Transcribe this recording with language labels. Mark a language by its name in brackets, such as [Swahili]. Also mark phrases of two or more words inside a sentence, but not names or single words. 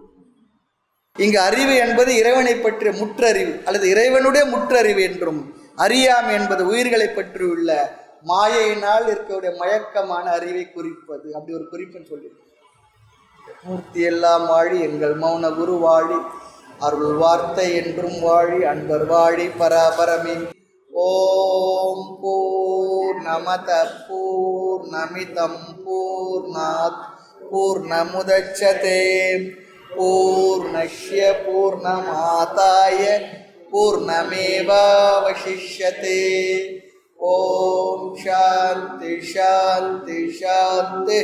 [Tamil] இங்கு அறிவு என்பது இறைவனை பற்றிய முற்றறிவு அல்லது இறைவனுடைய முற்றறிவு என்றும், அறியாமை என்பது உயிர்களை பற்றியுள்ள மாயையினால் இருக்கக்கூடிய மயக்கமான அறிவை குறிப்பது. அப்படி ஒரு குறிப்புன்னு சொல்லி, மூர்த்தி எல்லாம் வாழி எங்கள் மௌன குரு வாழி, அருள் வார்த்தை என்றும் வாழி, அன்பர் வாழி பராபரமே. [Sanskrit] ओम् पूर्णमद पूर्णमिदं पूर्णात् पूर्णमुदच्यते पूर्णस्य पूर्णमादाय पूर्णमेवावशिष्यते. ओम् शान्ति शान्ति शान्ति.